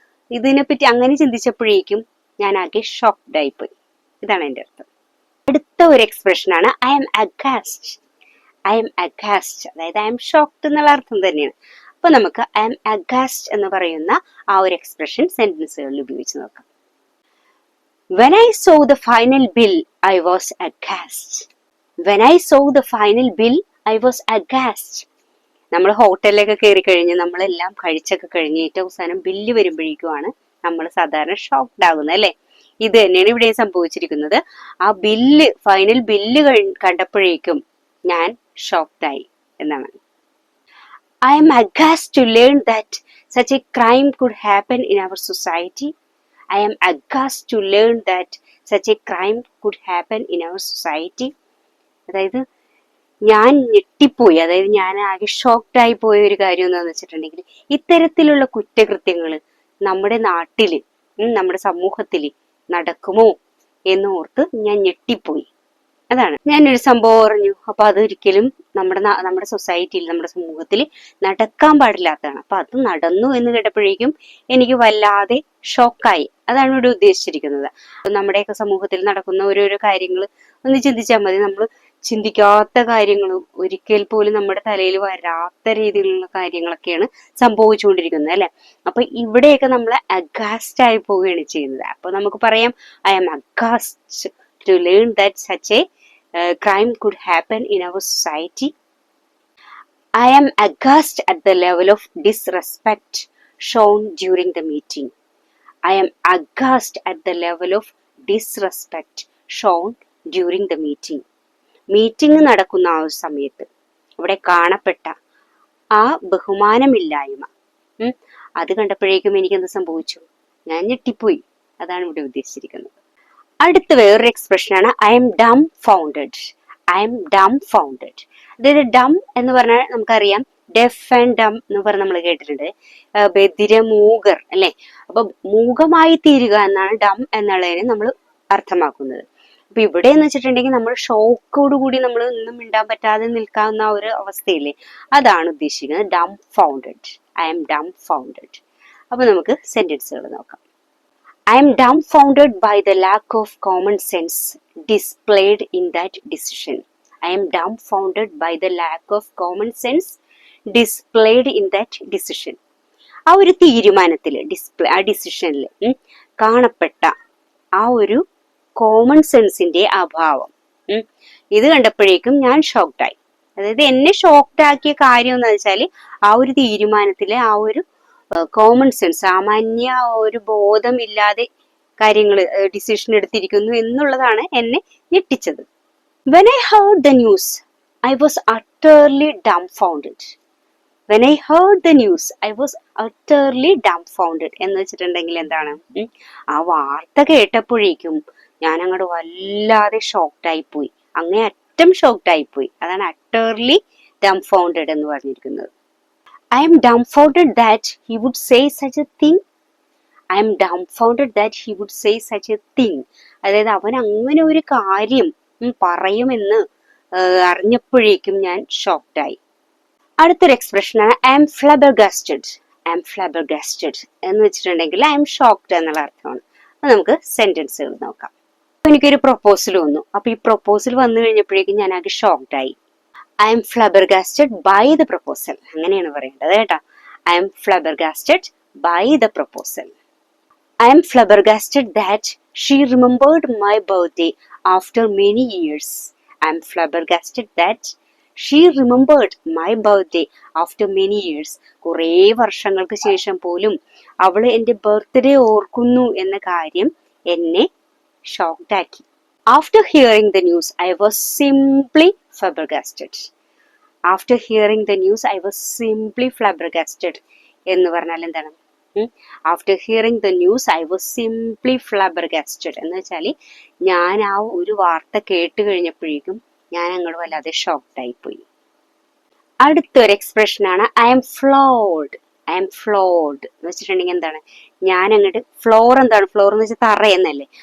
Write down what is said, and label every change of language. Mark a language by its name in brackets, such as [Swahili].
[Malayalam] ഇതിനെപ്പറ്റി അങ്ങനെ ചിന്തിച്ചപ്പോഴേക്കും ഞാൻ ആകെ ഷോക്ക്ഡ് ആയിപ്പോയി. ഇതാണ് എൻ്റെ അർത്ഥം. അടുത്ത ഒരു എക്സ്പ്രഷൻ ആണ് ഐ എം അഗാസ്റ്റ്. ഐ എം അഗാസ്റ്റ്, അതായത് ഐ എം ഷോക്ക്ഡ് എന്നുള്ള അർത്ഥം തന്നെയാണ്. അപ്പൊ നമുക്ക് ഐ എം അഗാസ്റ്റ് എന്ന് പറയുന്ന ആ ഒരു എക്സ്പ്രഷൻ സെന്റൻസുകളിൽ ഉപയോഗിച്ച് നോക്കാം. [English] When I saw the final bill, I was aghast. When I saw the final bill, I was aghast. [Malayalam] നമ്മൾ ഹോട്ടലിലൊക്കെ കയറി കഴിഞ്ഞ് നമ്മളെല്ലാം കഴിച്ചൊക്കെ കഴിഞ്ഞ് ഏറ്റവും അവസാനം ബില്ല് വരുമ്പോഴേക്കുമാണ് നമ്മൾ സാധാരണ ഷോക്ക്ഡ് ആകുന്നത് അല്ലെ. ഇത് തന്നെയാണ് ഇവിടെ സംഭവിച്ചിരിക്കുന്നത്. ആ ഫൈനൽ ബില്ല് കണ്ടപ്പോഴേക്കും ഞാൻ ഷോക്ക്ഡായി എന്നാണ്. [English] I am aghast to learn that such a crime could happen in our society. I am aghast to learn that such a crime could happen in our society. [Malayalam] അതായത് ഞാൻ ഞെട്ടിപ്പോയി, അതായത് ഞാൻ ആകെ ഷോക്ക്ഡായി പോയ ഒരു കാര്യം എന്താണെന്ന് വെച്ചിട്ടുണ്ടെങ്കിൽ, ഇത്തരത്തിലുള്ള കുറ്റകൃത്യങ്ങൾ നമ്മുടെ നാട്ടില് നമ്മുടെ സമൂഹത്തില് നടക്കുമോ എന്നോർത്ത് ഞാൻ ഞെട്ടിപ്പോയി. അതാണ് ഞാനൊരു സംഭവം പറഞ്ഞു. അപ്പൊ അതൊരിക്കലും നമ്മുടെ സൊസൈറ്റിയിൽ, നമ്മുടെ സമൂഹത്തിൽ നടക്കാൻ പാടില്ലാത്തതാണ്. അപ്പൊ അത് നടന്നു എന്ന് കേട്ടപ്പോഴേക്കും എനിക്ക് വല്ലാതെ ഷോക്കായി. അതാണ് ഇവിടെ ഉദ്ദേശിച്ചിരിക്കുന്നത്. നമ്മുടെയൊക്കെ സമൂഹത്തിൽ നടക്കുന്ന ഓരോരോ കാര്യങ്ങൾ ഒന്ന് ചിന്തിച്ചാൽ മതി. നമ്മൾ ചിന്തിക്കാത്ത കാര്യങ്ങളും ഒരിക്കൽ പോലും നമ്മുടെ തലയിൽ വരാത്ത രീതിയിലുള്ള കാര്യങ്ങളൊക്കെയാണ് സംഭവിച്ചുകൊണ്ടിരിക്കുന്നത് അല്ലെ. അപ്പൊ ഇവിടെയൊക്കെ നമ്മൾ അഗാസ്റ്റ് ആയി പോവുകയാണ് ചെയ്യുന്നത്. അപ്പൊ നമുക്ക് പറയാം [English] I am aghast to learn that such a crime could happen in our society. I am aghast at the level of disrespect shown during the meeting. I am aghast at the level of disrespect shown during the meeting. [Malayalam] Meeting നടക്കുന്ന ആ ഒരു സമയത്ത് അവിടെ കാണപ്പെട്ട ആ ബഹുമാനമില്ലായ്മ, അത് കണ്ടപ്പോഴേക്കും എനിക്ക് എന്ത് സംഭവിച്ചു? ഞാൻ ഞെട്ടിപ്പോയി. അതാണ് ഇവിടെ ഉദ്ദേശിച്ചിരിക്കുന്നത്. അടുത്ത വേറൊരു എക്സ്പ്രഷനാണ് I M Dum founded. I M Dum founded. അതായത് ഡം എന്ന് പറഞ്ഞാൽ നമുക്കറിയാം, ഡെഫ് ആൻഡ് ഡം എന്ന് പറഞ്ഞ് നമ്മൾ കേട്ടിട്ടുണ്ട്, ബധിരമൂകർ അല്ലെ. അപ്പൊ മൂകമായി തീരുക എന്നാണ് ഡം എന്നുള്ളതിന് നമ്മൾ അർത്ഥമാക്കുന്നത്. അപ്പൊ ഇവിടെ എന്ന് വെച്ചിട്ടുണ്ടെങ്കിൽ നമ്മൾ ഷോക്കോടുകൂടി നമ്മൾ ഒന്നും മിണ്ടാൻ പറ്റാതെ നിൽക്കാവുന്ന ഒരു അവസ്ഥയില്ലേ, അതാണ് ഉദ്ദേശിക്കുന്നത് Dum founded. I M Dum founded. അപ്പൊ നമുക്ക് സെന്റൻസുകൾ നോക്കാം. [English] I am dumbfounded by the lack of common sense displayed in that decision. I am dumbfounded by the lack of common sense displayed in that decision. [Malayalam] ആ ഒരു തീരുമാനത്തില് ആ ഡിസിഷനിൽ കാണപ്പെട്ട ആ ഒരു കോമൺ സെൻസിന്റെ അഭാവം. ഇത് കണ്ടപ്പോഴേക്കും ഞാൻ ഷോക്ക്ഡായി. അതായത് എന്നെ ഷോക്ക്ഡ് ആക്കിയ കാര്യം എന്ന് വെച്ചാൽ ആ ഒരു തീരുമാനത്തിലെ ആ ഒരു കോമൺ സെൻസ്, സാമാന്യ ഒരു ബോധമില്ലാതെ കാര്യങ്ങൾ ഡിസിഷൻ എടുത്തിരിക്കുന്നു എന്നുള്ളതാണ് എന്നെ ഞെട്ടിച്ചത്. [English] When I heard the news, I was utterly dumbfounded. When I heard the news, I was utterly dumbfounded. [Malayalam] എന്ന് വെച്ചിട്ടുണ്ടെങ്കിൽ എന്താണ്, ആ വാർത്ത കേട്ടപ്പോഴേക്കും ഞാൻ അങ്ങോട്ട് വല്ലാതെ ഷോക്ക്ഡായി പോയി, അങ്ങേയറ്റം ഷോക്ക്ഡായി പോയി. അതാണ് [English] utterly dumbfounded [Malayalam] എന്ന് പറഞ്ഞിരിക്കുന്നത്. [English] I am dumbfounded that he would say such a thing. I am dumbfounded that he would say such a thing. [Malayalam] അതായത് അവൻ അങ്ങനെ ഒരു കാര്യം പറയുമെന്ന് അറിഞ്ഞപ്പോഴേക്കും ഞാൻ ഷോക്ക്ഡായി. അടുത്തൊരു എക്സ്പ്രഷനാണ് ഐ എം ഫ്ലബർഗാസ്റ്റഡ്. ഐ എം ഫ്ലബർഗാസ്റ്റഡ് എന്ന് വെച്ചിട്ടുണ്ടെങ്കിൽ ഐ എം ഷോക്ക്ഡ് എന്നുള്ള അർത്ഥമാണ്. അപ്പൊ നമുക്ക് സെന്റൻസുകൾ നോക്കാം. എനിക്കൊരു പ്രൊപ്പോസൽ വന്നു. അപ്പൊ ഈ പ്രൊപ്പോസൽ വന്നു കഴിഞ്ഞപ്പോഴേക്കും ഞാൻ ആകെ ഷോക്ക്ഡായി. [English] I am flabbergasted by the proposal, [Malayalam] അങ്ങനെയാണ് പറയേണ്ടത് കേട്ടോ. [English] I am flabbergasted by the proposal. I am flabbergasted that she remembered my birthday after many years. I am flabbergasted that she remembered my birthday after many years. [Malayalam] കുറേ വർഷങ്ങൾക്ക് ശേഷം പോലും അവള് എൻ്റെ birthday ഓർക്കുന്നു എന്ന കാര്യം എന്നെ ഷോക്ക്ഡ് ആക്കി. [English] After hearing the news, I was simply flabbergasted. After hearing the news, I was simply flabbergasted. [Malayalam] എന്ന് പറഞ്ഞാൽ എന്താണ്? [English] after hearing the news I was simply flabbergasted [Malayalam] എന്ന് വെച്ചാൽ ഞാൻ ആ ഒരു വാർത്ത കേട്ട് കഴിഞ്ഞപ്പോഴേക്കും ഞാൻ അങ്ങോട്ട് വല്ലാതെ ഷോക്ക്ഡായി പോയി. അടുത്തൊരു എക്സ്പ്രഷനാണ് ഐ എം ഫ്ലോർഡ്. ഐ എം ഫ്ലോർഡ് എന്ന് വെച്ചിട്ടുണ്ടെങ്കിൽ എന്താണ്, ഞാൻ അങ്ങോട്ട് ഫ്ലോർ എന്താണ്, ഫ്ലോർ എന്ന് വെച്ചാൽ തറ എന്നല്ലേ.